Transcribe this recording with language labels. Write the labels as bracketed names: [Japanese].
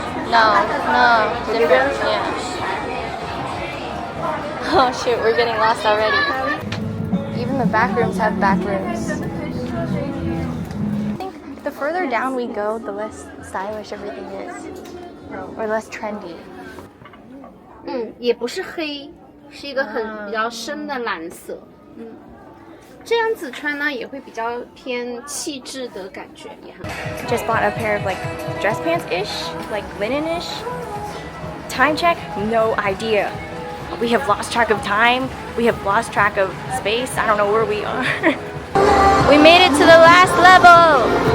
[English] No, different. Yeah. Oh shoot, we're getting lost already. Even the back rooms have back rooms. I think the further down we go, the less stylish everything is. Or less trendy. [Chinese] 也不是黑，是一个比较深的蓝色。这样子穿呢也会比较偏气质的感觉，也很。 [English] Just bought a pair of like dress pants-ish, like linen-ish. Time check? No idea. We have lost track of time. We have lost track of space. I don't know where we are. We made it to the last level.